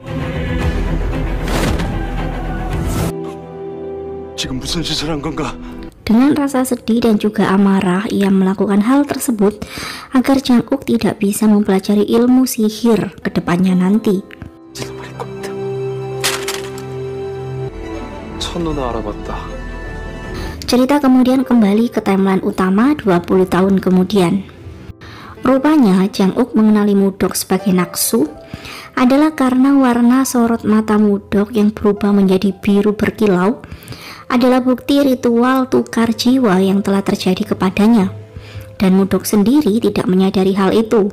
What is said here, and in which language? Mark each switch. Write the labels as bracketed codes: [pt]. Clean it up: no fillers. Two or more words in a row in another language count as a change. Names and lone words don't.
[ko] 지금 무슨 짓을 한 건가? [id] Dengan rasa sedih dan juga amarah, ia melakukan hal tersebut agar Jang Uk tidak bisa mempelajari ilmu sihir ke depannya nanti. [ko] 첫눈에 알아봤다. [id] Cerita kemudian kembali ke timeline utama 20 tahun kemudian. Rupanya Jang Uk mengenali Mudok sebagai Naksu adalah karena warna sorot mata Mudok yang berubah menjadi biru berkilau adalah bukti ritual tukar jiwa yang telah terjadi kepadanya, dan Mudok sendiri tidak menyadari hal itu.